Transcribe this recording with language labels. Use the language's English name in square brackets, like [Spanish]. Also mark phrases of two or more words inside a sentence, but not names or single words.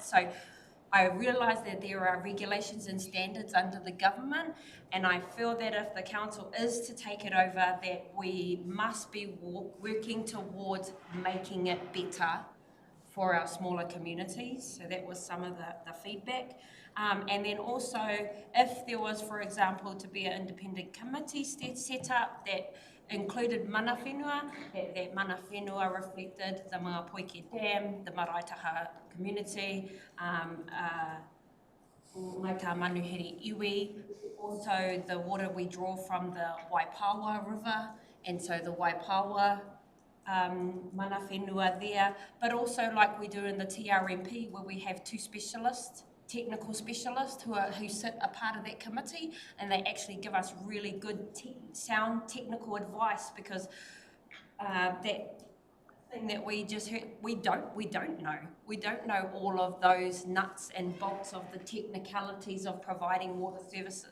[English] So I realise that there are regulations and standards under the government, and I feel that if the council is to take it over, that we must be working towards making it better for our smaller communities. So that was some of the feedback. And then also, if there was, for example, to be an independent committee set up that included [Māori] mana whenua, [English] that [Māori] mana whenua [English] reflected the mga Poike Dam, the Maraitaha community, Ngāi Manuhiri Iwi, also the water we draw from the Waipawa River, and so the Waipawa [Māori] mana whenua [English] there, but also like we do in the TRMP, where we have 2 specialists, technical specialists who sit a part of that committee, and they actually give us really good sound technical advice, because that thing that we just heard, we don't know all of those nuts and bolts of the technicalities of providing water services.